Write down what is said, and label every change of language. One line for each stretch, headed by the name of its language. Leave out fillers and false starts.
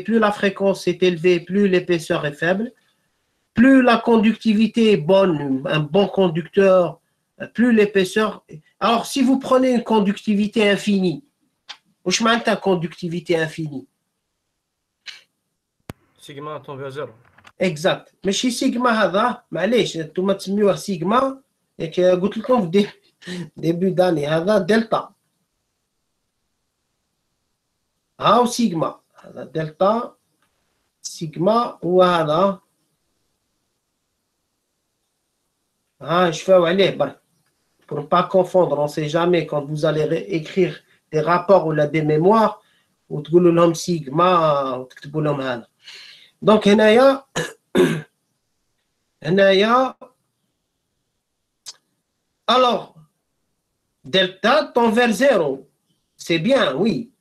French: Plus la fréquence est élevée, plus l'épaisseur est faible. Plus la conductivité est bonne, un bon conducteur, plus l'épaisseur. Alors, si vous prenez une conductivité infinie,
Arabic: واش معناتها
French: conductivité infinie? Sigma tend vers 0. Exact.
Arabic: ماشي سيجما هذا معليش انتم تسميوه سيجما ياك قلت لكم في ديبي داني هذا دلتا. هاو سيجما هذا دلتا سيجما وهذا شفاو عليه برك.
French: Pour ne pas confondre, on ne sait jamais quand vous allez écrire des rapports ou des mémoires
Arabic: وتقولوا لهم سيجما وتكتبوا لهم هذا.
French: Donc
Arabic: هنايا
French: alors delta tend vers 0. C'est bien, oui.